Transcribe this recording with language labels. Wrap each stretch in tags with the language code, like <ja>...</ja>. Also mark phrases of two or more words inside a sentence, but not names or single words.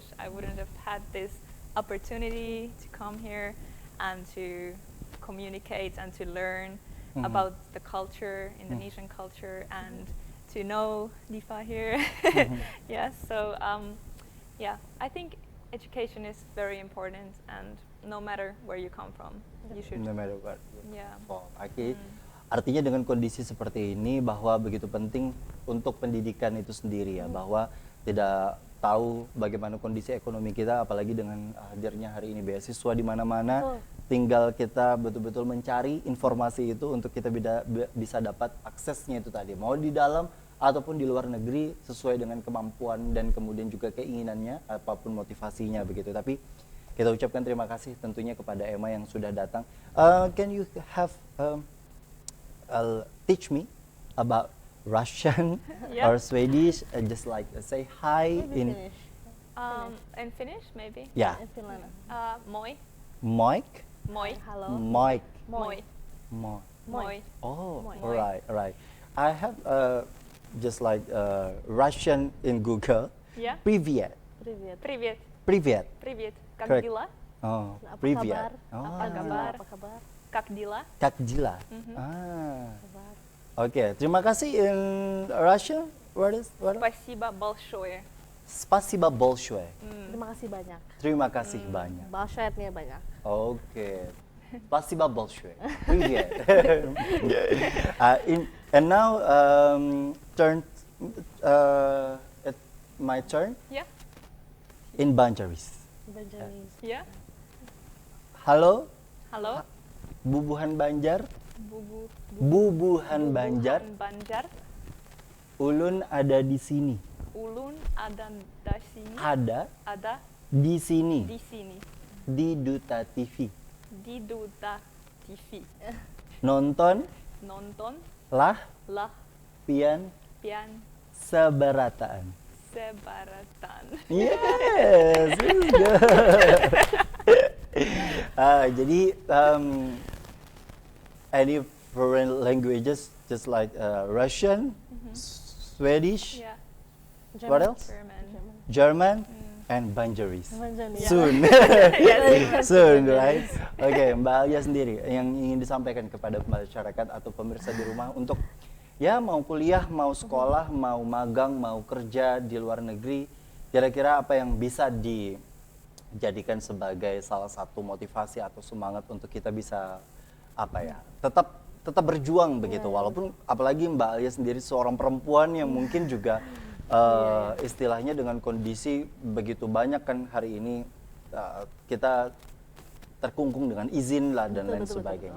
<en>I wouldn't have had this opportunity to come here and to communicate and to learn about the culture, Indonesian culture, and to know Diva here. Yeah, so yeah, I think education is very important, and no matter where you come from, you should. No matter what. Yeah.</en> <id>Oke. Artinya dengan kondisi seperti ini bahwa begitu penting untuk pendidikan itu sendiri ya, bahwa tidak tahu bagaimana kondisi ekonomi kita, apalagi dengan hadirnya hari ini beasiswa di mana-mana, tinggal kita betul-betul mencari informasi itu untuk kita bisa dapat aksesnya itu tadi, mau di dalam ataupun di luar negeri sesuai dengan kemampuan dan kemudian juga keinginannya, apapun motivasinya begitu. Tapi kita ucapkan terima kasih tentunya kepada Emma yang sudah datang.</id> <en>Can you have teach me about Russian Yeah. or Swedish? Just like say hi in Finnish. In Finnish, maybe. yeah, In Finland.</en> <fi>Moi.</fi> <en>Mike,</en> <fi>Moi.</fi> <en>Hello. Mike,</en> <fi>Moi.</fi> <en>Mike.</en> <fi>Moi.</fi> <en>Oh,</en> <fi>Moi.</fi> <en>right, right. I have just like Russian in Google. Yeah.</en> <ru>Привет, Привет. Привет. привет. Привет. Как</ru> <en>Correct.</en> <ru>дела?</ru> <en>Oh,</en> <id>Apa</id> <ru>привет.</ru> <id>kabar?</id> <en>Oh,</en> <id>Apa kabar? Apa kabar?</id> <ru>Как дела? как дела? Mhm. Ah,</ru> <id>Kabar.</id> <en>oke.</en> <id>Terima kasih</id> <en>in Russia. What is?</en> <ru>Спасибо большое. Спасибо большой.</ru> <id>Terima kasih banyak. Terima kasih banyak. Balshoetnya banyak. Oke.</id> <ru>Спасибо большой.</ru> <id>Привет.</id> <en>And now my turn Yeah. in Banjaris. Banjarese. Yeah.</en> <bjn>Halo, Halo. Bubuhan Banjar, Bubu. Bubuhan Banjar, Banjar. ulun ada di sini. Ulun ada di sini. Ada Ada di sini di sini. di Duta TV. Di Duta TV. Nonton Nonton lah lah pian pian seberataan. sebaratan.</bjn> <en>Yes, this is good. Jadi any foreign languages just like Russian, Swedish, Yeah. what else? German. German, and Banjaris. Banjaris. Soon. Soon, right?</en> <id>Oke, Mbak Alia sendiri yang ingin disampaikan kepada masyarakat atau pemirsa di rumah untuk ya mau kuliah, mau sekolah, mau magang, mau kerja di luar negeri, kira-kira apa yang bisa dijadikan sebagai salah satu motivasi atau semangat untuk kita bisa apa ya, tetap berjuang begitu, walaupun apalagi Mbak Alia sendiri seorang perempuan yang mungkin juga istilahnya dengan kondisi begitu banyak kan hari ini kita terkungkung dengan izin lah dan lain sebagainya.</id>